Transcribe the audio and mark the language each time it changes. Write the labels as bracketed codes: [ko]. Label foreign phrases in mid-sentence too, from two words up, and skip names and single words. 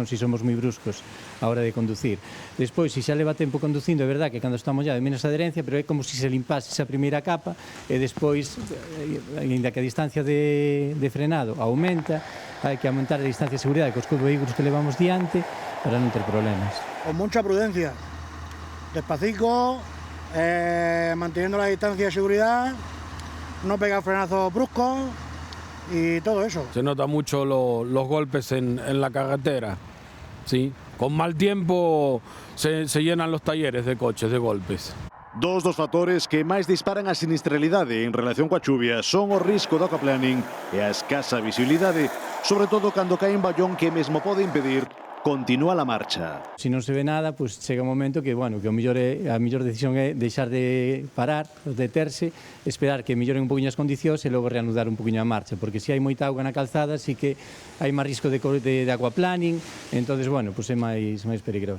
[gl] Si somos moi bruscos a hora de conducir. Despois, se xa leva tempo conducindo, é verdad que cando está mollado é menos adherencia, pero é como se se limpase esa primeira capa e despois, ainda que a distancia de frenado aumenta, hai que aumentar a distancia de seguridade cos vehículos que levamos diante para non ter problemas. [es] Con mucha prudencia, despacito, manteniendo la distancia de seguridad, no pegar frenazos bruscos y todo eso. Se nota mucho los golpes en la carretera, ¿sí? Con mal tiempo se llenan los talleres de coches de golpes. [gl] Dos dos factores que máis disparan a sinistralidade en relación coa chuvia son o risco do aquaplaning e a escasa visibilidade, sobre todo cando cae un ballón que mesmo pode impedir continúa a marcha. Se non se ve nada, pois chega un momento que, bueno, que a mellor decisión é deixar de parar, deterse, esperar que melloren un poquinho as condicións e logo reanudar un poquinho a marcha, porque se hai moita auga na calzada, sí que hai máis risco de aquaplaning, entonces, bueno, pois é máis peligroso.